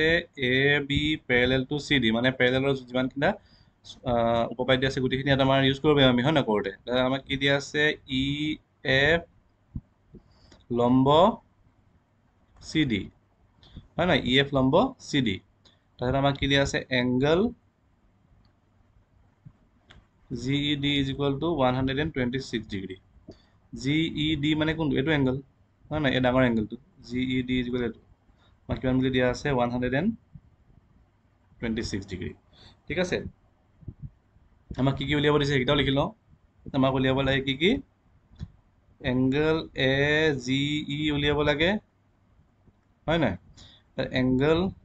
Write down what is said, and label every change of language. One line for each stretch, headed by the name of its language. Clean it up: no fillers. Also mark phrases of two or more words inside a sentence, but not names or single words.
English: A B parallel to C D,
Assamese: মানে পেৰেলেলৰ যিমানখিনি উপপাদ্য আছে গোটেইখিনি ইয়াত আমাৰ ইউজ কৰিব পাৰিম আমি, হয় নহয়? কৰোঁতে আমাক কি দিয়া আছে? ই এফ লম্ব CD হয় না EF লম্ব CD তাহলে আমাক কি দিয়া আছে অ্যাঙ্গেল GED
English: is equal to
Assamese: 126 ডিগ্ৰী GED মানে কোনটো এটো অ্যাঙ্গেল হয় না এই ডাঙৰ অ্যাঙ্গেলটো GED
English: is equal to
Assamese: আমাক কিমান বুলি দিয়া আছে 126 ডিগ্ৰী ঠিক আছে আমাক কি কি উলিয়াব দিছে এটাও লিখি লওঁ আমাক উলিয়াব লাগে কি কি অ্যাঙ্গেল AGE উলিয়াব লাগে হয় না অ্যাঙ্গেল